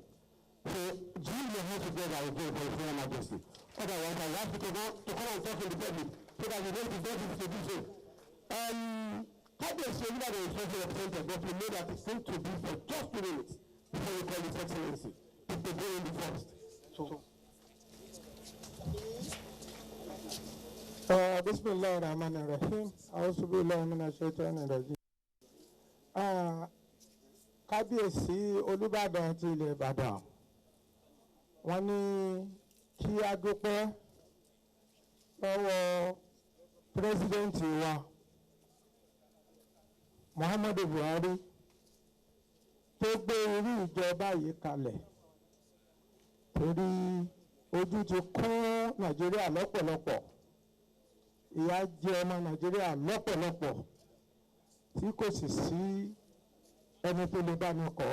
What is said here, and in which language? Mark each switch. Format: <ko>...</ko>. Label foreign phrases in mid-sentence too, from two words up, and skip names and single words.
<en>So, join your hands together again for His Royal Majesty. Otherwise, I ask you to come and talk in the public so that we don't prevent you to do so. Cabinet said that there is also represented, but we know that it's going to be for just 2 minutes before we call His Excellency. If they go in the first. So.</en> <ar>بسم الله الرحمن الرحيم. أعوذ بالله من الشيطان الرجيم.</ar> <yo>Kábíyèsí Olúbàdàn ti ilẹ̀ Ìbàdàn, wọ́n ní kí a dúpẹ́ lọ́wọ́ pírẹ́sídẹ́ǹtì wa Muhammadu Buhari tó gbé irú ìjọba yìí kalẹ̀ torí ojú ti kún Nàìjíríà lọ́pọ̀lọpọ̀, ìyà jẹ ọmọ Nàìjíríà lọ́pọ̀lọpọ̀ tí kò sì sí ẹni tó lè bá ní kọ́.</yo>